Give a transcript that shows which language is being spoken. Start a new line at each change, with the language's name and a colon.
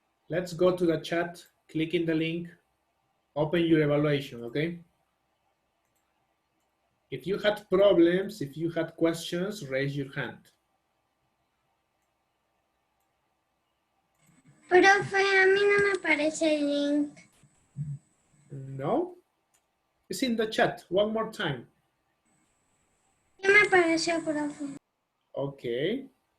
English: Let's go to the chat, click in the link, open your evaluation, okay? If you had problems, if you had questions, raise your hand.
Spanish: Profe, a mí no me aparece el link.
English: No? It's in the chat, one more time.
Spanish: ¿Qué me apareció, profe?
English: Okay.